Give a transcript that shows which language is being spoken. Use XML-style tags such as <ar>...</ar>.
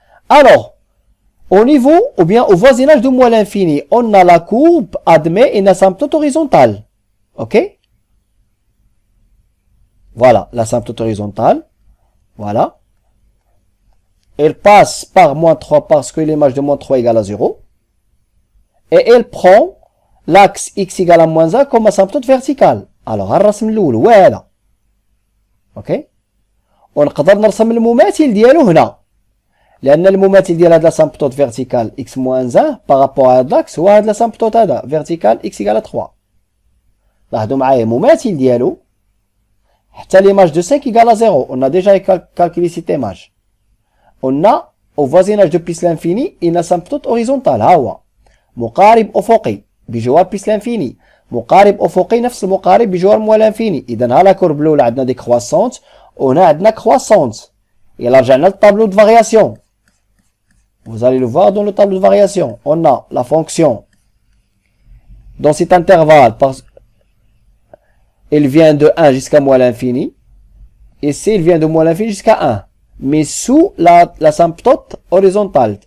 <fr>Alors, au niveau ou bien au voisinage de moins l'infini, on a la courbe admet une asymptote horizontale. Ok? Voilà, l'asymptote horizontale. Voilà. Elle passe par moins 3 parce que l'image de moins 3 égale à 0. Et elle prend l'axe x égale à moins 1 comme asymptote verticale.</fr> <ar>Alors, الرسم الأول هو هذا. اوكي ونقدر نرسم المماثل ديالو هنا، لان المماثل ديال هاد لاسامبتوط فيرتيكال اكس موان 1 بارابور هاد لاكس هو هاد لاسامبتوط هذا فيرتيكال اكس ايكال 3. لاحظوا معايا المماثل ديالو حتى ليماج دو 5 ايكال 0.</ar> <fr>on a déjà calculé cette image. on a au voisinage de plus l'infini une asymptote horizontale.</fr> <ar>ها هو مقارب افقي بجوار بلس لانفيني، مقارب افقي نفس المقارب بجوار موال لانفيني. اذا ها لا كورب الاولى عندنا دي كرواسونت وهنا عندنا كرواسونت. الا رجعنا للطابلو دو فارياسيون</ar> <fr>vous allez le voir dans le tableau de variation. On a la fonction dans cet intervalle, elle vient de 1 jusqu'à moins l'infini, et ici elle vient de moins l'infini jusqu'à 1, mais sous l'asymptote horizontale.</fr>